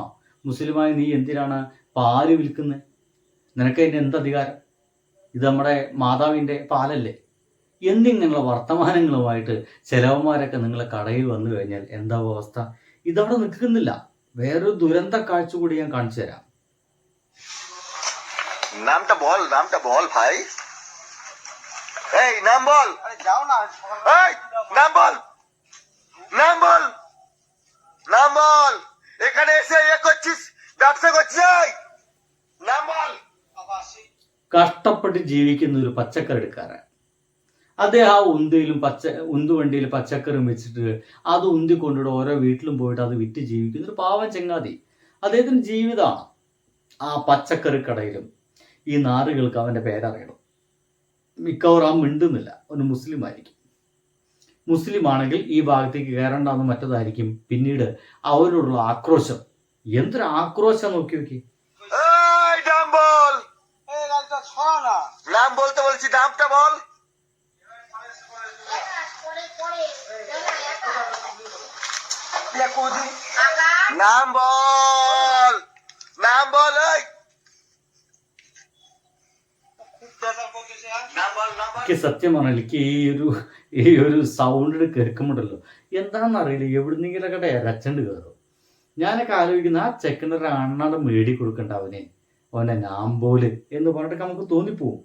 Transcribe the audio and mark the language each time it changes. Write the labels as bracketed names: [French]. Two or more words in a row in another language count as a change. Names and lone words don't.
[Malayalam] മുസ്ലിമായി നീ എന്തിനാണ് പാല് വിൽക്കുന്നത്? നിനക്ക് അതിൻ്റെ എന്ത് അധികാരം? ഇത് നമ്മുടെ മാതാവിൻ്റെ പാലല്ലേ? എന്നിങ്ങനെയുള്ള വർത്തമാനങ്ങളുമായിട്ട് ചിലവന്മാരൊക്കെ നിങ്ങളെ കടയിൽ വന്നു കഴിഞ്ഞാൽ എന്താ അവസ്ഥ? ഇതവിടെ നിൽക്കുന്നില്ല. വേറൊരു ദുരന്ത കാഴ്ച കൂടി ഞാൻ കാണിച്ചു തരാം. [Bangla] नामটা বল ভাই। এই নাম বল। আরে যাও না। এই নাম বল। এখানে এসে করছিস, ব্যবসা করছিস। নাম বল। [Malayalam] കഷ്ടപ്പെട്ട് ജീവിക്കുന്ന ഒരു പച്ചക്കറിക്കാരൻ. അദ്ദേഹം ആ ഉന്തുവണ്ടിയിൽ പച്ചക്കറി വെച്ചിട്ട് അത് ഉന്തിക്കൊണ്ടിട്ട് ഓരോ വീട്ടിലും പോയിട്ട് അത് വിറ്റ് ജീവിക്കുന്ന ഒരു പാവം ചങ്ങാതി. അദ്ദേഹത്തിന് ജീവിതമാണ്. ആ പച്ചക്കറി കടയിലും ഈ നാറുകൾക്ക് അവൻ്റെ പേരറിയണം. മിക്കവാറും ആ മിണ്ടുന്നില്ല. ഒരു മുസ്ലിം ആയിരിക്കും. മുസ്ലിം ആണെങ്കിൽ ഈ ഭാഗത്തേക്ക് കയറണ്ടെന്ന് മറ്റതായിരിക്കും. പിന്നീട് അവരോടുള്ള ആക്രോശം, എന്തൊരു ആക്രോശം നോക്കി നോക്കി. [Bangla] নাম বলতে বলছি, নামটা বল। নাম বল। [Malayalam] സത്യം പറഞ്ഞാൽ ഈ ഒരു സൗണ്ട് കേൾക്കുമ്പോണ്ടല്ലോ എന്താണെന്നറിയില്ല, എവിടുന്നെങ്കിലൊക്കെ ഇരച്ചണ്ട് കയറും. ഞാനൊക്കെ ആലോചിക്കുന്ന ആ ചെക്കനൊരു അണ്ണാട് മേടി കൊടുക്കണ്ട അവനെ നാമ്പോല് എന്ന് പറഞ്ഞിട്ട് നമുക്ക് തോന്നിപ്പോവും.